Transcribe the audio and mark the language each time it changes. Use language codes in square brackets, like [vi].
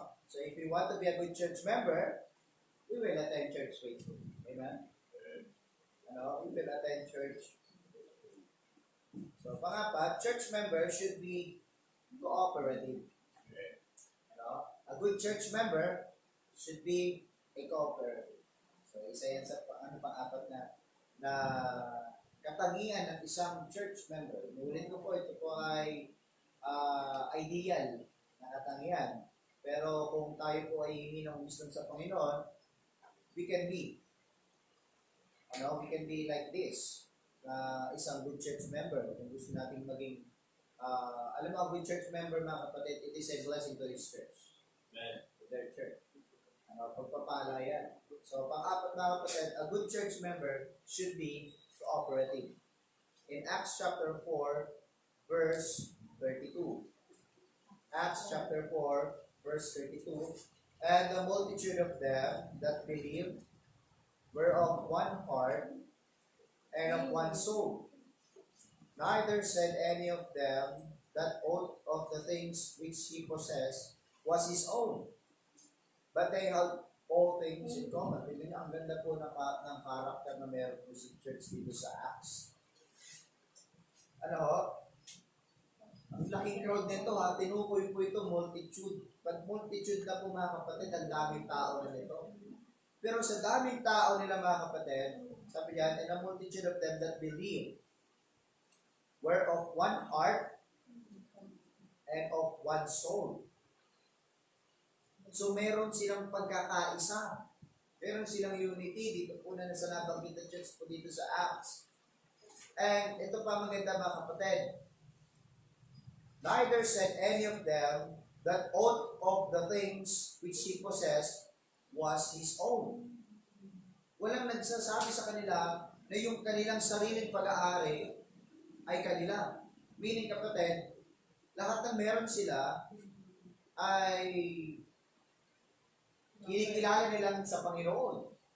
[en] So if we want to be a good church member, we will attend church faithfully. Amen? We will attend church. So pangapat, church members should be cooperative. A good church member should be a cooperative. [tl] So isa yan sa pang-apat na katangian ng isang church member. Inulit ko po, ito po ay ideal na katangian. Pero kung tayo po ay hihingi ng wisdom sa Panginoon, we can be like this, isang good church member. [en] Kung gusto natin maging, alam mo, a good church member, mga kapatid, it is a blessing to his church. Amen. To their church. Pagpapala yan. So, pang-apat, mga kapatid, a good church member should be cooperative. In Acts chapter 4, verse 32. Acts chapter 4, verse 32. And the multitude of them that believed were of one heart and of one soul. Neither said any of them that all of the things which he possessed was his own, but they held all things in common. [tl] Tignan niyo, ang ganda po ng karakter na meron po sa church dito sa Acts. Ang laking crowd nito tinukoy po ito, multitude. Pag multitude na po, mga kapatid, ang daming tao na nito. [en] Pero sa daming tao nila, mga kapatid, sabi yan, and a multitude of them that believe were of one heart and of one soul. [tl] So meron silang pagkakaisa. Meron silang unity. Dito po na nasa nabanggit na church po dito sa Acts. And ito pa maganda, mga kapatid. [en] Neither said any of them that all of the things which he possessed was his own. [tl] Walang nagsasabi sa kanila na yung kanilang sariling pag-aari ay kanila. Meaning, kapatid, lahat ng meron sila ay kinikilala nilang sa Panginoon.